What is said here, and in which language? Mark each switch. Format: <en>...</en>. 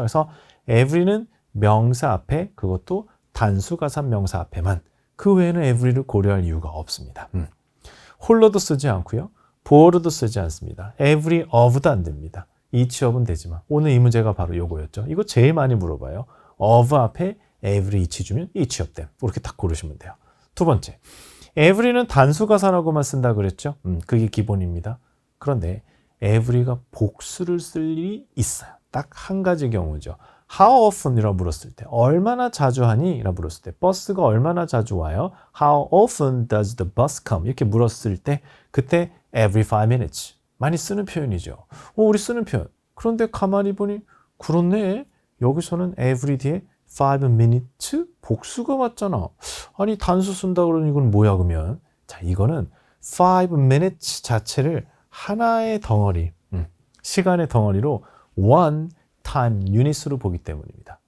<ko>그래서 every는 명사 앞에, 그것도 단수가산 명사 앞에만, 그 외에는 every를 고려할 이유가 없습니다. 홀로도 쓰지 않고요. for도 쓰지 않습니다. every of도 안 됩니다. each of은 되지만 오늘 이 문제가 바로 요거였죠. 이거 제일 많이 물어봐요. of 앞에 every each 주면 each of them. 이렇게 딱 고르시면 돼요. 두 번째, every는 단수가산하고만 쓴다 그랬죠. 그게 기본입니다. 그런데 every가 복수를 쓸 일이 있어요. 딱 한 가지 경우죠.</ko> <en>How often?</en> <ko>이라고 물었을 때, 얼마나 자주 하니? 라고 물었을 때, 버스가 얼마나 자주 와요?</ko> <en>How often does the bus come?</en> <ko>이렇게 물었을 때, 그때</ko> <en>every 5 minutes.</en> <ko>많이 쓰는 표현이죠. 우리 쓰는 표현. 그런데 가만히 보니, 그렇네. 여기서는 every 뒤에 5 minutes? 복수가 왔잖아. 아니, 단수 쓴다 그러니 이건 뭐야, 그러면? 자, 이거는 5 minutes 자체를 하나의 덩어리, 시간의 덩어리로</ko> <en>one time unit</en> <ko>으로 보기 때문입니다.</ko>